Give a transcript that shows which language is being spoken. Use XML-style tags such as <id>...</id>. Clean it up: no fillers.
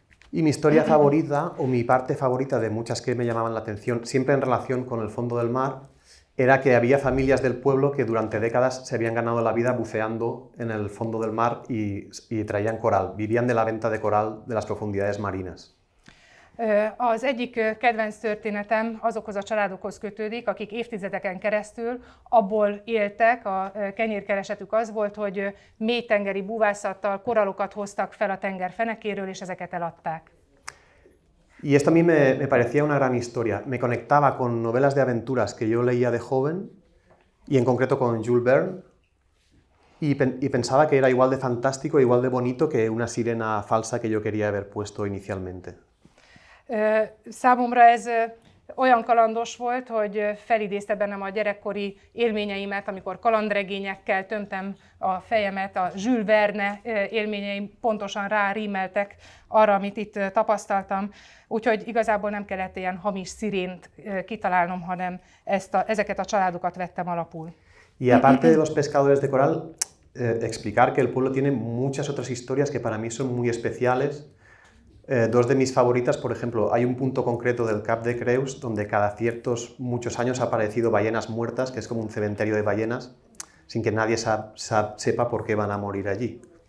<es>Y mi historia favorita, o mi parte favorita de muchas que me llamaban la atención, siempre en relación con el fondo del mar, era que había familias del pueblo que durante décadas se habían ganado la vida buceando en el fondo del mar y traían coral, vivían de la venta de coral de las profundidades marinas.</es> <hu>Az egyik kedvenc történetem azokhoz a családokhoz kötődik, akik évtizedeken keresztül abból éltek, a kenyérkeresetük az volt, hogy mélytengeri búvászattal koralokat hoztak fel a tenger fenekéről, és ezeket eladták.</hu> <es>Y esto a mí me parecía una gran historia. Me conectaba con novelas de aventuras que yo leía de joven, y en concreto con Jules Verne, y pensaba que era igual de fantástico, igual de bonito que una sirena falsa que yo quería haber puesto inicialmente.</es> <hu>Számomra ez olyan kalandos volt, hogy felidézte bennem a gyerekkori élményeimet, amikor kalandregényekkel tömtem a fejemet, a Jules Verne élményeim pontosan rárímeltek arra, amit itt tapasztaltam, úgyhogy igazából nem kellett ilyen hamis szirént kitalálnom, hanem ezeket a családokat vettem alapul.</hu> <es>Y aparte de los pescadores de coral, explicar que el pueblo tiene muchas otras historias que para mí son muy especiales. Dos de mis favoritas, por ejemplo, hay un punto concreto del Cap de Creus donde cada ciertos muchos años ha aparecido ballenas muertas, que es como un cementerio de ballenas, sin que nadie sepa por qué van a morir allí.</es>